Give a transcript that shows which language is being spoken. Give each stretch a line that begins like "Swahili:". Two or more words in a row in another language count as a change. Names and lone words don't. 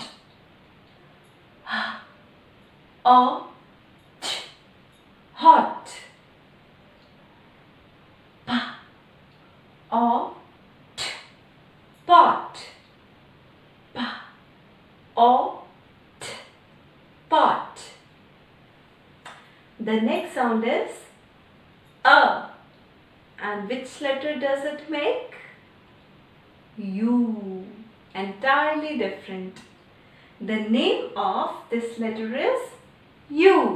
English: H, O, T, hot. P, O, T, pot. P, O, T, pot. The next sound is A. And which letter does it make? U. Entirely different. The name of this letter is U.